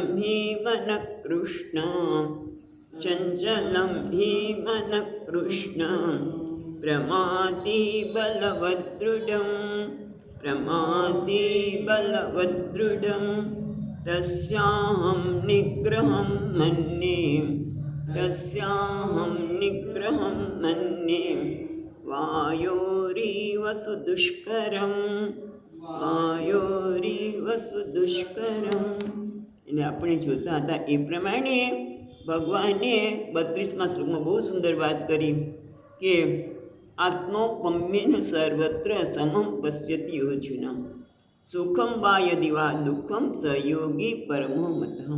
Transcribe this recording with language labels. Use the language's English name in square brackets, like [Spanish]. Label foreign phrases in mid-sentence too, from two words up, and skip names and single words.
[Sanskrit] हि मनः कृष्ण चञ्चलं हि मनः कृष्ण प्रमादी बलवदृढं प्रमादी बलवदृढं तस्याहं निग्रहं मन्ये तस्याहं निग्रहं मन्ये वायोरिव सुदुष्करं वायोरिव सुदुष्करं। [Gujarati] એટલે આપણે જોતા હતા એ પ્રમાણે ભગવાને 32મા શ્લોકમાં બહુ સુંદર વાત કરી કે [Sanskrit] आत्मोपम्येन सर्वत्र समम पश्यति अर्जुन सुखम वा यदि वा दुःखम स योगी परमो मतः।